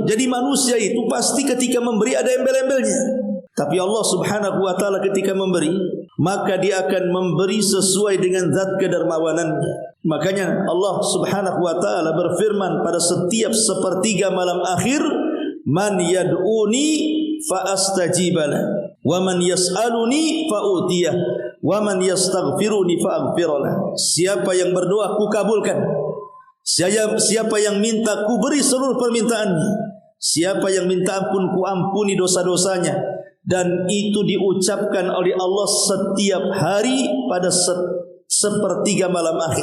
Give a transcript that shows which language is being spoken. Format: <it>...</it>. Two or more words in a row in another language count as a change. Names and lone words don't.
<id>Jadi manusia itu pasti ketika memberi ada embel-embelnya. Tapi Allah</id> <ar>سبحانه وتعالى</ar> <id>ketika memberi, maka dia akan memberi sesuai dengan zat kedermawanannya. Makanya Allah</id> <ar>سبحانه وتعالى</ar> <id>berfirman pada setiap sepertiga malam akhir,</id> <ar>من يدعوني فأستجيب له، ومن يسألني فأعطيه، ومن يستغفرني فأغفر له.</ar> <id>Siapa yang berdoa ku kabulkan, siapa yang minta ku beri seluruh permintaannya, siapa yang minta ampun ku ampuni dosa-dosanya. Dan itu diucapkan oleh Allah setiap hari pada sepertiga malam akhir.</id>